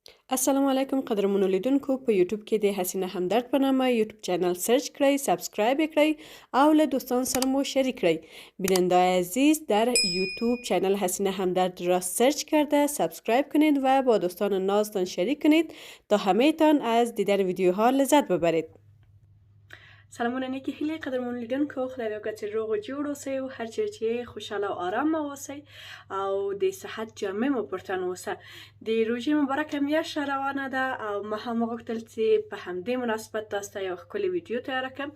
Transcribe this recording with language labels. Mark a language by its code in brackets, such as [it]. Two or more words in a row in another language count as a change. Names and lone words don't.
[ps] السلام علیکم قدرمنو لیدونکو په یوټیوب کې د حسینه همدرد په نامه یوټیوب چینل سرچ کړئ، سابسکرایب یې کړئ او له دوستان سره مو شریک کړئ. [fa] بیننده عزیز در یوتیوب چینل حسینه همدرد را سرچ کرده سابسکرایب کنید و با دوستان نازتان شریک کنید تا همه تان از دیدن ویدیوها لذت ببرید. [ps] سلامونه نیکی هیله قدرمون لیدونکو، خدای دې وکړي چې روغ او جوړ اوسئ او هر چیرې چې خوشحاله او آرام اوسئ او د صحت جامع مو پر تن اوسه. د روژې مبارکه میاشت روانه ده او ما هم وغوښتل چې په همدې مناسبت تاسو ته یو ښکلې ویډیو تیاره کړم.